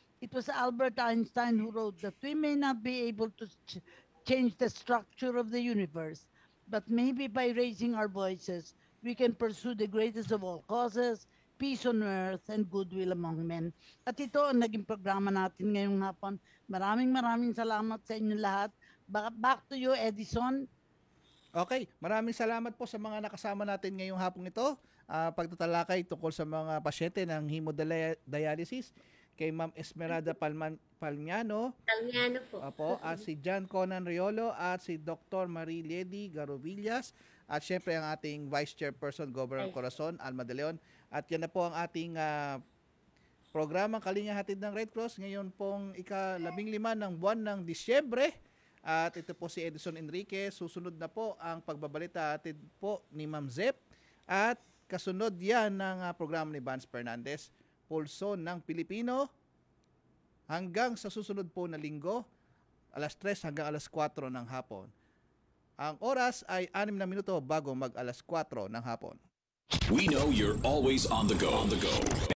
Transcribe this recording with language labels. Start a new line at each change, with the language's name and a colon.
English: It was Albert Einstein who wrote that we may not be able to change the structure of the universe, but maybe by raising our voices, we can pursue the greatest of all causes, peace on earth, and goodwill among men.
Filipino: At ito ang naging programa natin ngayong hapon. Maraming salamat sa inyo lahat.
English: Back to you, Edison.
Filipino: Okay, maraming salamat po sa mga nakasama natin ngayong hapong ito. Pagtatalakay tungkol sa mga pasyente ng hemodialysis kay Ma'am Esmeralda Palmiano po. At si John Conan Riolo at si Dr. Marie Ledy Garovillas at syempre ang ating Vice Chairperson Governor Corazon Alma de Leon. At yan na po ang ating programang Kalinga Hatid ng Red Cross ngayon pong ika-15 ng buwan ng Disyembre. At ito po si Edison Enrique. Susunod na po ang pagbabalita hatid po ni Ma'am Zep. At kasunod yan ng programa ni Vance Fernandez, Pulso ng Pilipino. Hanggang sa susunod po na linggo, alas 3 hanggang alas 4 ng hapon. Ang oras ay 6 na minuto bago mag alas 4 ng hapon.
English: We know you're always on the go.